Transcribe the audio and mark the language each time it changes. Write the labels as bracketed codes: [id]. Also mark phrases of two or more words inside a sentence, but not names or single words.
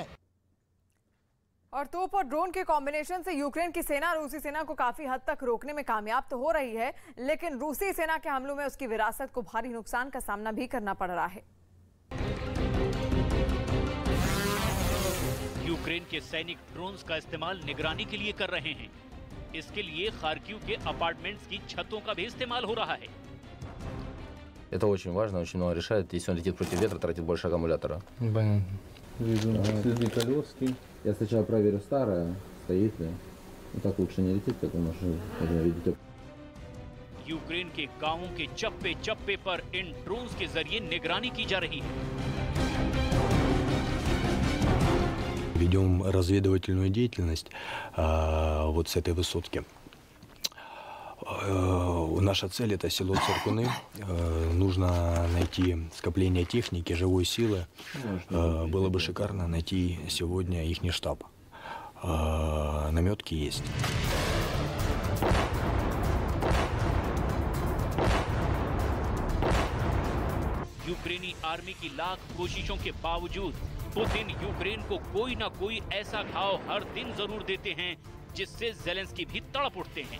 [hi] और तोप और ड्रोन के कॉम्बिनेशन से यूक्रेन की सेना रूसी सेना को काफी हद तक रोकने में कामयाब तो हो रही है, लेकिन रूसी सेना के हमलों में उसकी विरासत को भारी नुकसान का सामना भी करना पड़ रहा है। यूक्रेन के सैनिक ड्रोन्स का इस्तेमाल निगरानी के लिए कर रहे हैं। इसके लिए खार्किव के अपार्टमेंट्स की छतों का भी इस्तेमाल हो रहा है। [ru] Это очень важно, очень много решает. Если он летит против ветра, тратит больше аккумулятора. Понятно. Вижу следы колески. Я сначала проверю старое, стоит ли. Ну, так лучше не лететь, потому что, видите... [hi] यूक्रेन के गांवों के चप्पे चप्पे पर इन ड्रोन्स के जरिए निगरानी की जा रही है। [ru] Ведем разведывательную деятельность вот с этой высотки. Наша цель — это село Циркуны. Нужно найти скопление техники, живой силы. Было бы шикарно найти сегодня ихний штаб. Наметки есть. [hi] यूक्रेनी आर्मी की लाख कोशिशों के बावजूद पुतिन यूक्रेन को कोई ना कोई ऐसा घाव हर दिन जरूर देते हैं जिससे ज़ेलेंस्की भी तड़प उठते हैं।